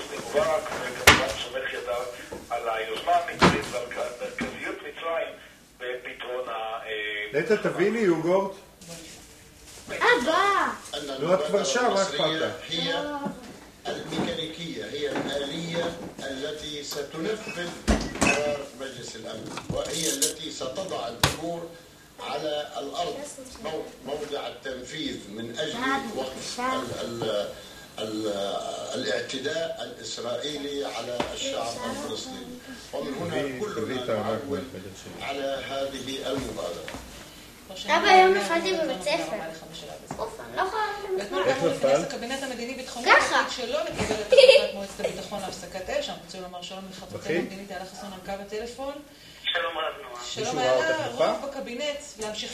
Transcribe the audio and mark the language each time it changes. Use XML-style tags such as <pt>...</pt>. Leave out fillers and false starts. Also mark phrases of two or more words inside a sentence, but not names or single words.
<he>מובארק, וכמובן סומך ידיו על היוזמה המצרית ועל מרכזיות מצרים בפתרון נטע, תביני, יוגורט. אבא! נו, את כבר שם, מה אכפת לך?</he> <ar>هي الميكانيكية، هي الآلية التي ستنفذ قرار مجلس الأمن، وهي التي ستضع الأمور على الأرض موضع التنفيذ من أجل وقف الاعتداء الإسرائيلي على الشعب الفلسطيني، ومن هنا كلنا نعول على هذه المبادرة.</ar> <he>אבא, היום נפלתי בבית ספר. אוף, אני לא יכולה ואתמול גם הוא נכנס לקבינט המדיני-ביטחוני ככה. שלא לקבל את החלטת מועצת הביטחון להפסקת אש. אנחנו רוצים לומר שלום לחברתנו המדינית איילה חסון על קו הטלפון. שלום רב נועה. שלום איילה, רוב בקבינט להמשיך את</he>